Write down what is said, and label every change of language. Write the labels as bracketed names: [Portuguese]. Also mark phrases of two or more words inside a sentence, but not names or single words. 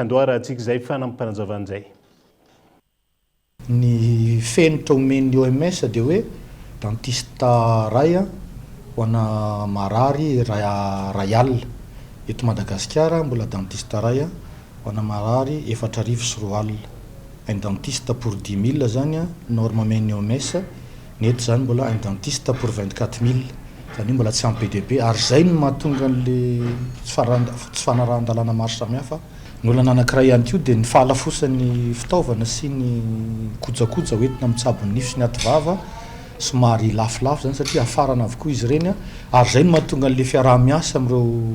[Malagasy] Andoarantsika izay fanampanazavana. Ny fenitra omen'ny OMS dia hoe dentista ray ho ana marary rayal. Eto Madagasikara mbola dentista ray ho ana marary 4,4 alina. [French] Un dentiste pour 10 000 [Malagasy] zany norme omen'ny OMS. Neto zany mbola [French] un dentiste pour 24 000. [Malagasy] zany mbola tsy ampy be dia be ary zay no mahatonga an'le tsy fanarahan-dalàna maro samihafa ny olana anankiray ihany koa dia ny fahalafosan'ny fitaovana sy ny kojakoja hoentina mitsabo ny nify sy ny ativava somary lafilafo zany satria afarana avokoa izy ireny ary zay no mahatonga an'le fiaraha-miasa amin'ireo